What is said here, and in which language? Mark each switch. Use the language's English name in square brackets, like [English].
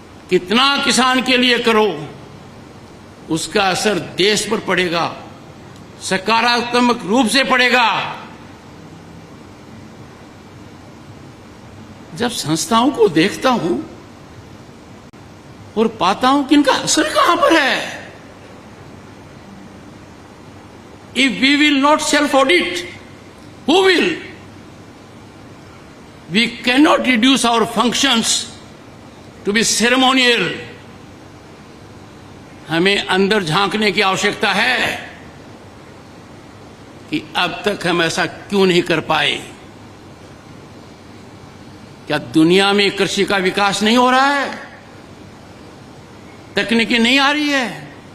[Hindi] कितना किसान के लिए करो, उसका असर देश पर पड़ेगा, सकारात्मक रूप से पड़ेगा। जब संस्थाओं को देखता हूं और पाता हूं कि इनका असर कहां पर है। [English] If we will not self-audit, who will? We cannot reduce our functions to be ceremonial. [Hindi] हमें अंदर झांकने की आवश्यकता है कि अब तक हम ऐसा क्यों नहीं कर पाए। क्या दुनिया में कृषि का विकास नहीं हो रहा है? तकनीकी नहीं आ रही है?